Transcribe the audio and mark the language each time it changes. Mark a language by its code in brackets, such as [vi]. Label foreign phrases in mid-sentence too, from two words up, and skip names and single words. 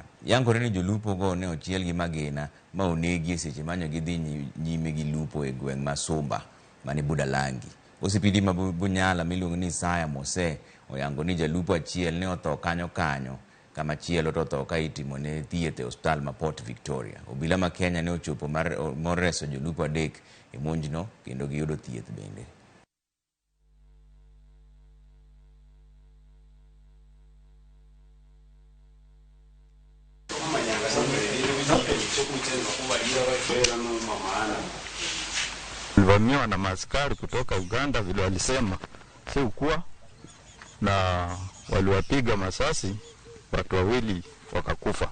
[luo] Yangore ni jolupo go ne ochiel gi magina ma onegi e seche manyo gidhi nyime gi lupo e gweng' ma Sumba mani Budalangi. Osipidi ma Bunyala miluongo ni Isaya Mose oyango ni jalupo achiel ne otho kanyo kama chielo to otho ka itimo ne thieth e hospital ma Port Victoria. Obila ma Kenya ne ochopo mar reso jolupo adek e monjno kendo giyudo thieth bende. [sw] Walivamiwa na maaskari kutoka Uganda vile walisema, si ukua, na waliwapiga masasi, watu wawili wakakufa.